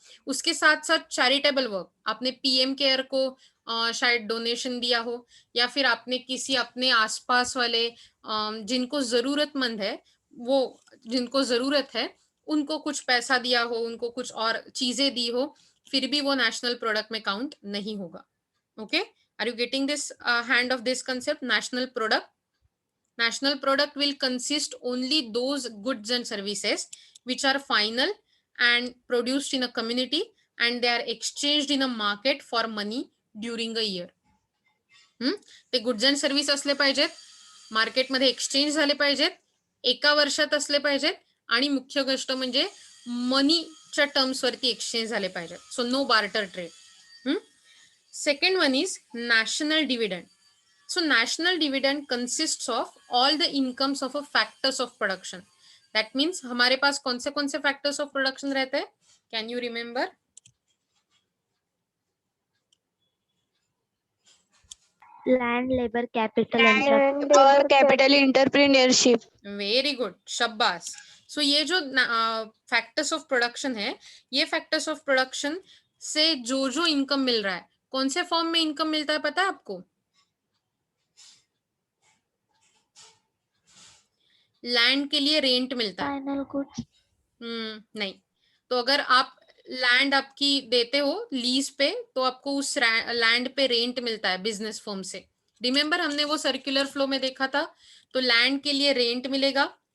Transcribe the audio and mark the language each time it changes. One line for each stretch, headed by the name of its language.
Hindi: उसके साथ साथ चैरिटेबल वर्क, आपने पीएम केयर को शायद डोनेशन दिया हो, या फिर आपने किसी अपने आसपास वाले जिनको जरूरतमंद है, वो जिनको जरूरत है उनको कुछ पैसा दिया हो, उनको कुछ और चीजें दी हो, फिर भी वो नेशनल प्रोडक्ट में काउंट नहीं होगा.
English: Okay, are you getting this hand of this concept? National product, national product will consist only those goods and services which are final and produced in a community and they are exchanged in a market for money during a year.
Marathi: ते goods and service असले पाहिजेत, मार्केटमध्ये exchange झाले पाहिजेत, एका वर्षात असले पाहिजेत, आणि मुख्य गोष्ट म्हणजे मनीच्या टर्म्स वरती एक्सचेंज झाले पाहिजेत.
English: So no barter trade. Second one is national dividend. So national dividend consists of all the incomes of a factors of production. That means
Hindi: हमारे पास कौन से factors of production रहते हैं?
English: Can you remember? Land, labor, capital, and
Hindi: और capital entrepreneurship.
English: Very good, शाबाश.
Hindi: So ये जो factors of production है, ये factors of production से जो इनकम मिल रहा है, कौन से फॉर्म में इनकम मिलता है पता है आपको? लैंड के लिए रेंट मिलता है.
English: final goods.
Hindi: नहीं. तो अगर आप लैंड आपकी देते हो लीज पे तो आपको उस लैंड पे रेंट मिलता है बिजनेस फर्म से. रिमेंबर हमने वो सर्कुलर फ्लो में देखा था. तो लैंड के लिए रेंट मिलेगा,